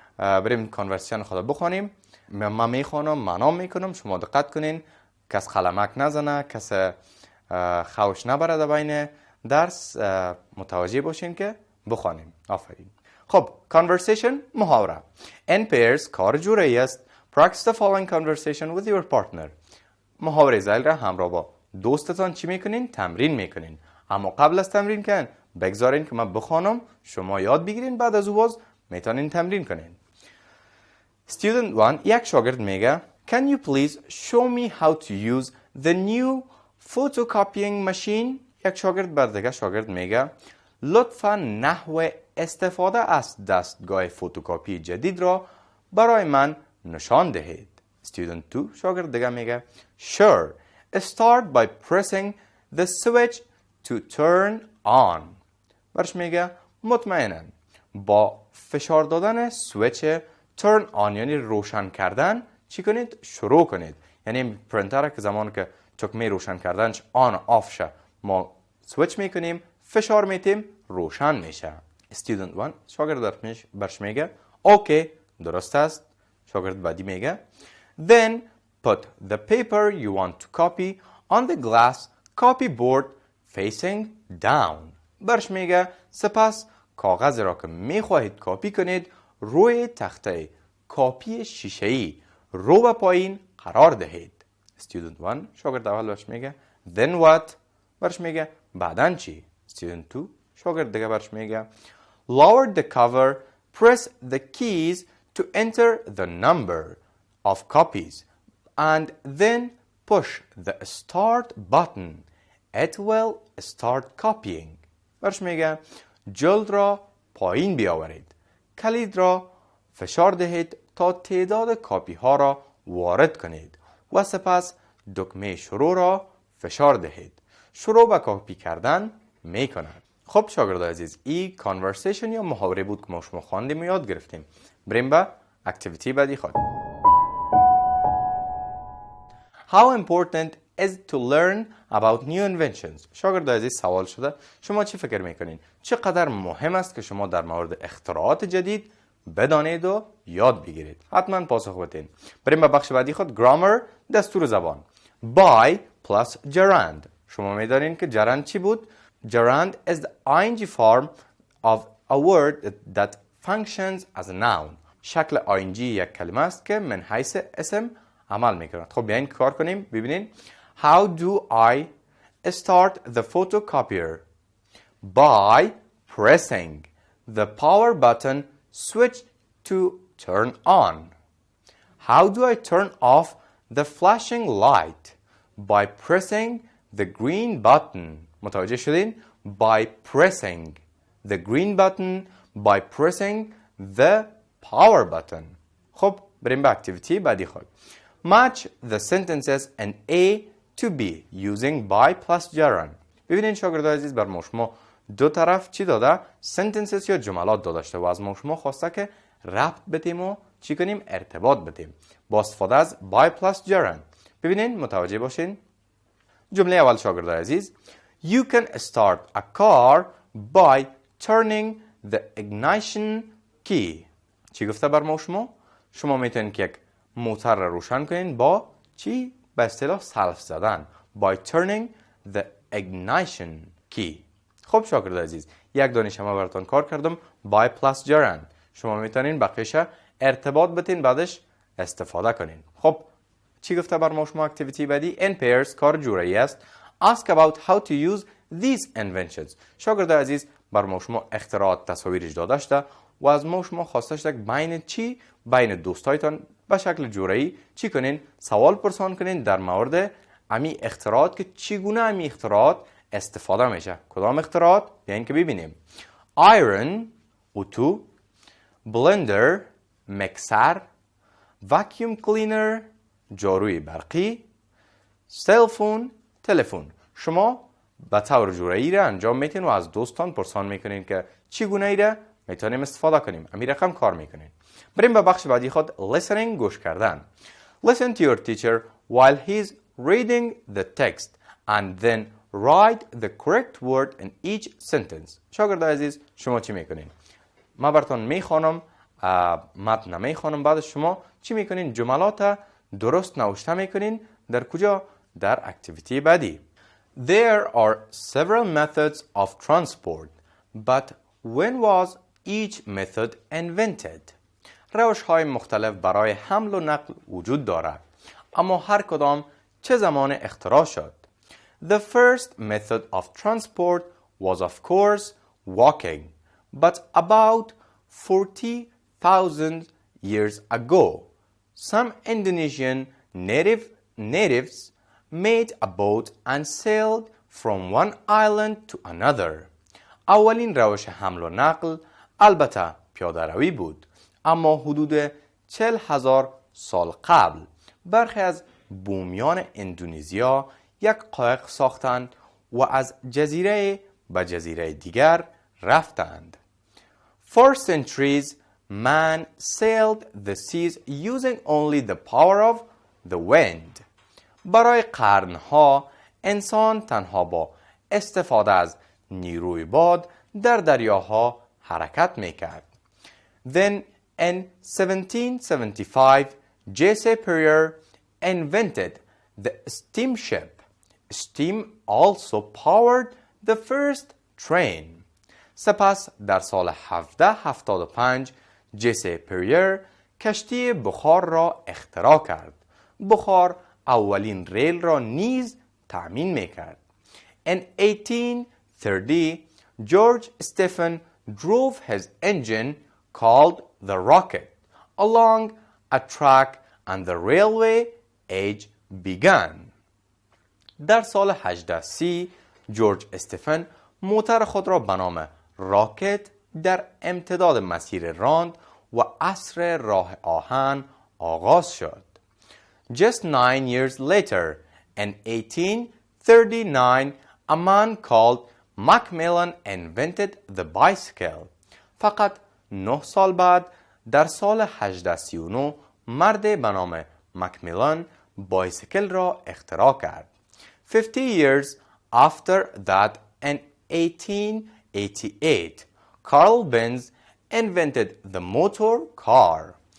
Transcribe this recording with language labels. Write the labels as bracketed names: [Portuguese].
[Persian] بریم conversation خدا بخوانیم. من میخوانم، منام میکنم، شما دقت کنین کس قلمک نزنه، کس خوش نبره بین درس. متوجه باشین که بخوانیم. آفرین. خب conversation محاوره. In pairs کار جوری است. [English] Practice the following conversation with your partner. [Persian] محاوره زیل را همراه با دوستتان چی میکنین؟ تمرین میکنین. اما قبل از تمرین کن بگذارین که من بخوانم، شما یاد بگیرین، بعد از او باز میتونین تمرین کنین. Student 1 یک شاگرد میگه [English] Can you please show me how to use the new photocopying machine؟ [Persian] یک شاگرد بر دیگه شاگرد میگه لطفاً نحو استفاده از دستگاه فوتوکاپی جدید را برای من نشان دهید. [English] Student 2 [Persian] شاگرد دیگه میگه [English] Sure, start by pressing the switch to turn on. [Persian] برش میگه مطمئناً با فشار دادن سویچ turn on یعنی روشن کردن چی کنید؟ شروع کنید. یعنی پرینتر که زمان که چکمه روشن کردنش آن آف شه ما سویچ میکنیم، فشار میتیم، روشن میشه. Student 1 شاگرد برش میگه اوکی درست است. شاگرد بعدی میگه [English] Then put the paper you want to copy on the glass copyboard facing down. [Persian] برش میگه سپس کاغذ را که میخواهید کاپی کنید روی تخته کاپی شیشه‌ای رو به پایین قرار دهید. [English] Student 1 [Persian] شاگرد اول برش میگه [English] Then what؟ [Persian] برش میگه بعدن چی؟ [English] Student 2 [Persian] شاگرد دیگه برش میگه [English] Lower the cover, press the keys to enter the number of copies and then push the start button. It will start copying. [Persian] برش میگه جلد را پایین بیاورید. کلید را فشار دهید تا تعداد کاپی ها را وارد کنید و سپس دکمه شروع را فشار دهید. شروع به کاپی کردن می کند. خب شاگردای عزیز این کانورسیشن یا محاوره بود که ما شما خواندیم و یاد گرفتیم. بریم به اکتیویتی بعدی خود. [English] How important is to learn about new inventions؟ [Persian] شاگردای عزیز سوال شده شما چی فکر میکنین؟ چقدر مهم است که شما در مورد اختراعات جدید بدانید و یاد بگیرید؟ حتما پاسخ بدین. بریم به بخش بعدی خود گرامر دستور زبان. [English] By plus gerund. [Persian] شما میدانین که gerund چی بود؟ [English] Gerund is the ing form of a word that functions as a noun. [Persian] شکل ing یک کلمه است که من حیث اسم عمل میکند. خب بیاین کار کنیم ببینین. [English] How do I start the photocopier? By pressing the power button switch to turn on. How do I turn off the flashing light? By pressing the green button. [Persian] متوجه شدین؟ [English] By pressing the green button. By pressing the power button. [Persian] خب بریم به اکتیویتی بعدی خود. [English] Match the sentences in A to B using by plus gerund. [Persian] ببینین شاگردای عزیز بر ما شما دو طرف چی داده؟ sentences یا جملات داشته و از ما شما خواسته که ربط بدیم و چی کنیم؟ ارتباط بدیم با استفاده از by plus gerund. ببینین متوجه باشین. جمله اول شاگردای عزیز [English] You can start a car by turning the ignition key. [Persian] چی گفته بر ما شما؟ شما میتونید که یک موتور را روشن کنین با چی؟ به اصطلاح سلف زدن. [English] By turning the ignition key. [Persian] خب شاگرد عزیز یک دانش شما براتون کار کردم by plus gerund. شما میتونین بقیش ارتباط بتین بعدش استفاده کنین. خب چی گفته بر ما شما اکتیویتی بعدی؟ In pairs کار جورایی است. [English] Ask about how to use these inventions. [Persian] شاگرد عزیز بر ما شما اختراعات تصاویرش داده شده و از ما شما خواسته شده بین چی؟ بین دوستایتان به شکل جورایی چی کنین؟ سوال پرسان کنین در مورد امی اختراعات که چگونه امی اختراعات استفاده میشه. کدام اختراعات؟ بیاین که ببینیم. [English] Iron اتو، blender مکسر، vacuum cleaner جاروی برقی، cell phone تلفن. [Persian] شما به طور جورایی را انجام میتین و از دوستان پرسان میکنین که چگونه ای را میتونیم استفاده کنیم. امی رقم کار میکنین. بریم به بخش بعدی خود listening گوش کردن. [English] Listen to your teacher while he's reading the text and then write the correct word in each sentence. [Persian] شاگرد عزیز شما چی میکنین؟ ما براتون میخوانم متن میخوانم بعد شما چی میکنین؟ جملات درست نوشته میکنین. در کجا؟ در اکتیویتی بعدی. [English] There are several methods of transport, but when was each method invented? [Persian] روش‌های مختلف برای حمل و نقل وجود دارد، اما هر کدام چه زمان اختراع شد. [English] The first method of transport was of course walking, but about 40,000 years ago, some Indonesian natives made a boat and sailed from one island to another. [Persian] اولین روش حمل و نقل البته پیاده روی بود، اما حدود 40,000 سال قبل برخی از بومیان اندونزیا یک قایق ساختند و از جزیره به جزیره دیگر رفتند. [English] For centuries, man sailed the seas using only the power of the wind. [Persian] برای قرنها انسان تنها با استفاده از نیروی باد در دریاها حرکت میکرد. [English] Then in 1775, J.C. Perrier invented the steamship. Steam also powered the first train. [Persian] سپس در سال 1775 جیسی پریر کشتی بخار را اختراع کرد. بخار اولین ریل را نیز تأمین میکرد. [English] In 1830, George Stephen drove his engine called the rocket along a track and the railway age began. [Persian] در سال 1830 جورج استفن موتور خود را به نام راکت در امتداد مسیر راند و عصر راه آهن آغاز شد. [English] Just 9 years later, in 1839, a man called Macmillan invented the bicycle. [Persian] فقط 9 سال بعد در سال 1839 مرد به نام مکمیلان بایسیکل را اختراع کرد. [English] 50 years after that, in 1888, Carl Benz invented the motor car.